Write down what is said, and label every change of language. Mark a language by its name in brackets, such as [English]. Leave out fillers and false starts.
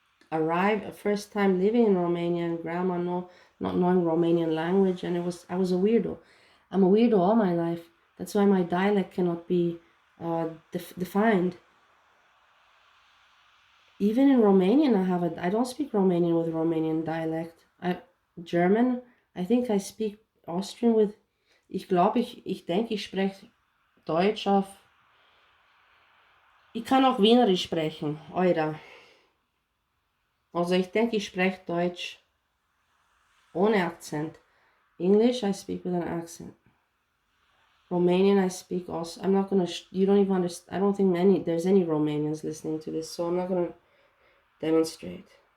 [English] Arrived first time living in Romania, and grandma not knowing Romanian language, and I was a weirdo. I'm a weirdo all my life. That's why my dialect cannot be defined. Even in Romanian, I don't speak Romanian with Romanian dialect. German, I think I speak Austrian with. [German] Ich glaube, ich denke, ich spreche Deutsch auf. Ich kann auch Wienerisch sprechen, Eura. Also ich denke, ich spreche Deutsch ohne Akzent. [English] English, I speak with an accent. Romanian, I speak also. I'm not gonna. You don't even understand. I don't think there's any Romanians listening to this, so I'm not gonna demonstrate.